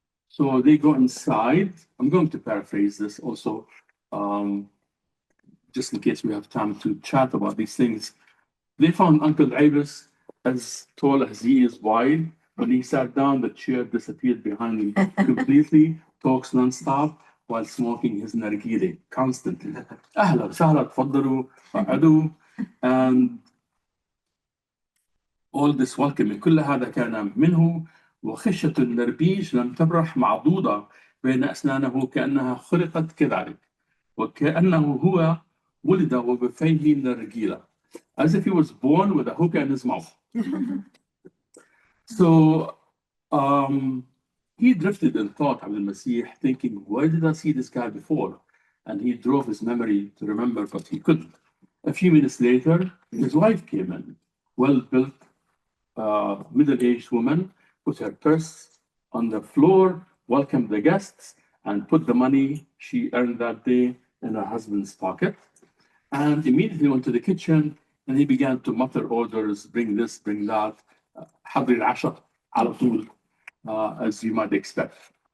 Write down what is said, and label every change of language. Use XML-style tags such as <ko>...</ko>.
<en>So they go inside. I'm going to paraphrase this also, just in case we have time to chat about these things. They found Uncle Davis as tall as he is wide. When he sat down, the chair disappeared behind him completely, talks nonstop while smoking his nargile constantly.</en> <ar>أهلا وسهلا تفضلوا قعدوا.</ar> <en>And all this welcoming,</en> <ar>كل هذا كان منه وخشة النربيج لم تبرح معضوضة بين أسنانه كأنها خلقت كذلك وكأنه هو ولد وبفيه النرجيلة,</ar> <en>as if he was born with a hookah in his mouth. So he drifted in thought, Abdul Masih, thinking, where did I see this guy before? And he drove his memory to remember, but he couldn't. A few minutes later, his wife came in, well-built, middle-aged woman, put her purse on the floor, welcomed the guests, and put the money she earned that day in her husband's pocket, and immediately went to the kitchen, and he began to mutter orders, bring this, bring that,</en> <ar>حضري العشاء على طول,</ar> <en>as you might expect.</en>